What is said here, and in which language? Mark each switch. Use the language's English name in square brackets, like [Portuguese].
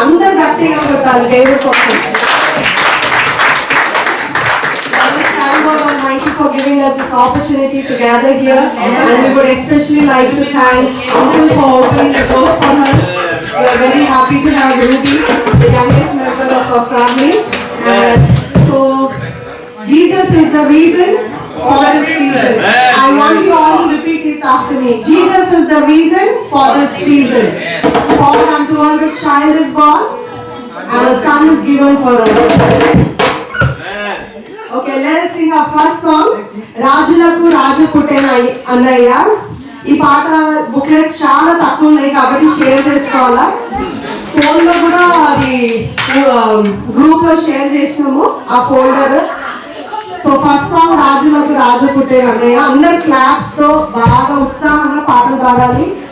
[Telugu] అందరు గట్టిగా కొట్టాలి దేవుడి కోసం. [English] Stand on my thank you for giving us this opportunity to gather here. And we would especially like to thank Uncle for opening the doors for us. We are very happy to have Ruby, the youngest member of our family. And so, Jesus is the reason for this season. I want you all to repeat it after me. Jesus is the reason for this season. For unto us a child is born, and a son is given for us. Okay, let us sing our first song. [Telugu] రాజులకు రాజు పుట్టెన అన్నయ్య. ఈ పాట booklets చాలా తక్కువ ఉన్నాయి కాబట్టి share చేసుకోవాలా. ఫోన్లో కూడా అది గ్రూప్లో షేర్ చేసినాము ఆ ఫోల్డర్. సో ఫస్ట్ సాంగ్ రాజులకు రాజు పుట్టెన అన్నయ్య. అందరు క్లాప్స్ తో బాగా ఉత్సాహంగా పాటలు పాడాలి.